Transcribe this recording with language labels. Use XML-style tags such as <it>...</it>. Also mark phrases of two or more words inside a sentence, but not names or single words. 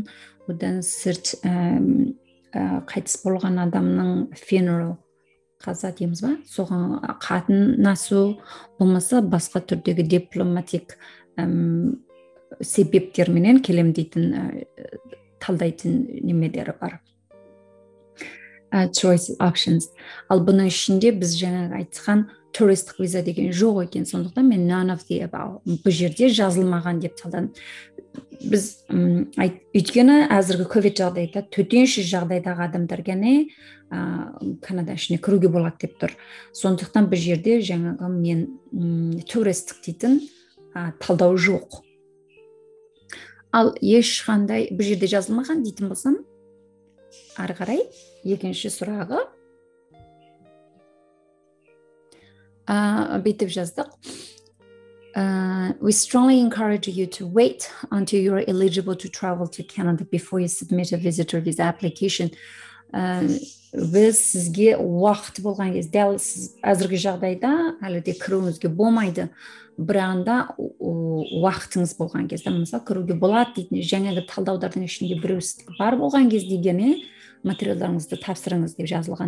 <kk>Одан сырт қайтыс болған адамның funeral, қаза дейміз ба, соған қатынасу, болмаса басқа түрдегі дипломатик себептерменен келем дейтін талдайтын немелері бар.</kk> <en>choice options.</en> <kk>Ал бұның ішінде біз жаңағы айтқан туристік виза деген жоқ екен. Сондықтан мен</kk> <en>none of the above,</en> <kk>бұл жерде жазылмаған деп талдадым. Біз өйткені әзіргі ковид жағдайда, төтенше жағдайдағы адамдар ғана Канада ішіне кіруге болады деп тұр. Сондықтан бұл жерде жаңағы мен туристік дейтін талдау жоқ. Ал ешқандай бұл жерде жазылмаған дейтін болсам, ары қарай екінші сұрағы бүйтіп жаздық.</kk> <en>We strongly encourage you to wait until you are eligible to travel to Canada before you submit a visitor visa application.</en> <kk>Біз сізге уақыт болған кезде, дәл сіз әзіргі жағдайда әлі де кіруіңізге болмайды, біранда уақытыңыз болған кезде, мысалы кіруге болады дейтін жаңағы талдаулардың ішінде біреусі бар болған кезде дегені материалдарыңызды тапсырыңыз деп жазылған.</kk>